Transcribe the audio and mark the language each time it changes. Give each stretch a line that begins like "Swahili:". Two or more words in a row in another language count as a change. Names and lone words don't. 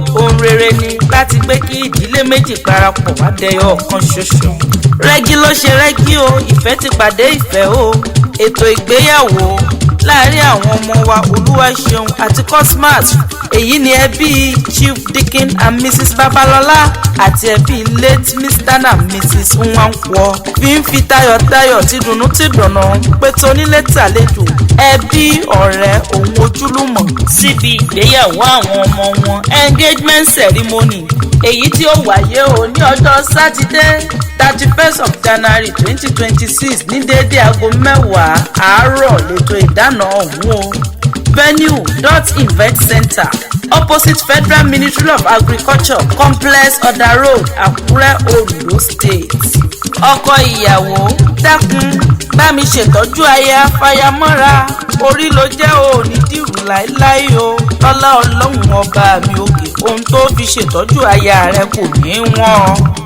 Yoruba: Ohun rere ni láti gbé kí ìdílé méjì parapọ̀ wá dẹyọ ọ̀kan ṣoṣo. Rẹ́gí ló ṣe rẹ́gí o, ìfẹ́ ti pàdé ìfẹ́ o. Ètò ìgbéyàwó láàárín àwọn ọmọ wa Olúwaṣeun àti Cosmas. Èyí ni ẹbí Chief Deacon and Missus Babalola àti ẹbí
English: late Mister and Missus
Yoruba: Nwankwo. Fi ń fi tayọ̀tayọ̀, tìdùnnú tìdùnnú pé tonílé tàlejò, ẹbí, ọ̀rẹ́, òun ojúlùmọ̀. Síbi ìgbéyàwó àwọn ọmọ wọn,
English: engagement ceremony,
Yoruba: èyí tí ó wáyé o ní ọjọ́ Sátidé, thirty-first of January twenty twenty-six ní déédé aago mẹ́wàá àárọ̀ lètò ìdáná ọ̀hún o.
English: Venue, Dot Event Center, opposite Federal Ministry of Agriculture, Complex Oda Road, Àkúrẹ́, Ondo State.
Yoruba: Ọkọ ìyàwó, dákun, bá mi ṣètọ́jú aya fayamọ́ra. Orí ló jẹ́ o, ò ní dìrù láéláé o. Lọ́lá Ọlọ́run ọba mi òkè, ohun tó fi ṣètọ́jú aya rẹ kò ní wọ́n.